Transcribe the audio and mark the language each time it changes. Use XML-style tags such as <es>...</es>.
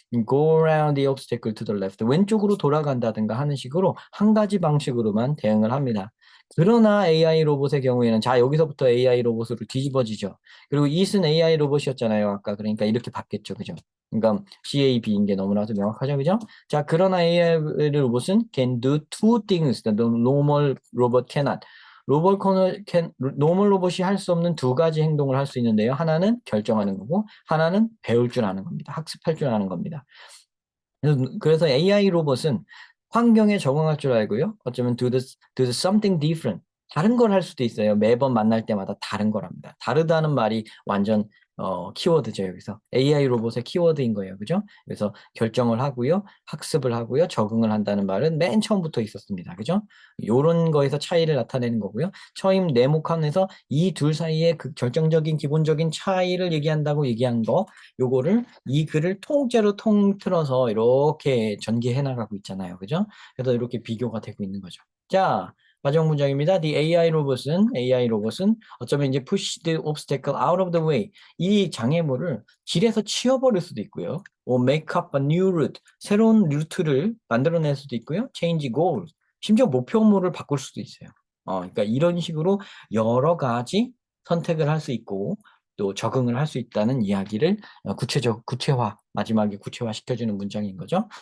<en>go around the obstacle to the left</en> <ko>왼쪽으로 돌아간다든가 하는 식으로 한 가지 방식으로만 대응을 합니다. 그러나 AI 로봇의 경우에는 자 여기서부터 AI 로봇으로 뒤집어지죠. 그리고 it은 AI 로봇이었잖아요. 아까 그러니까 이렇게 바뀌었죠. 그죠? 그러니까 CAB인 게 너무나도 명확하죠. 그죠? 자, 그러나 AI 로봇은</ko> <en>can do two things that the normal robot cannot.</en> <ko>노멀 로봇이 할 수 없는 두 가지 행동을 할 수 있는데요. 하나는 결정하는 거고, 하나는 배울 줄 아는 겁니다. 학습할 줄 아는 겁니다. 그래서 AI 로봇은 환경에 적응할 줄 알고요. 어쩌면</ko> <en>do the something different.</en> <ko>다른 걸 할 수도 있어요. 매번 만날 때마다 다른 거랍니다. 다르다는 말이 완전 키워드죠. 여기서 AI 로봇의 키워드인 거예요. 그죠? 그래서 결정을 하고요. 학습을 하고요. 적응을 한다는 말은 맨 처음부터 있었습니다. 그죠? 요런 거에서 차이를 나타내는 거고요. 처임 네모칸에서 이 둘 사이의 그 결정적인 기본적인 차이를 얘기한다고 얘기한 거 요거를 이 글을 통째로 통틀어서 이렇게 전개해 나가고 있잖아요. 그죠? 그래서 이렇게 비교가 되고 있는 거죠. 자, 마지막 문장입니다.</ko> <en>The AI</en> <ko>로봇은 어쩌면 이제</ko> <en>push the obstacle out of the way.</en> <ko>이 장애물을 길에서 치워버릴 수도 있고요.</ko> <en>or make up a new route.</en> <ko>새로운 루트를 만들어낼 수도 있고요.</ko> <en>change goals.</en> <ko>심지어 목표물을 바꿀 수도 있어요. 그러니까 이런 식으로 여러 가지 선택을 할 수 있고 또 적응을 할 수 있다는 이야기를 구체화, 마지막에 구체화 시켜주는 문장인 거죠.</ko>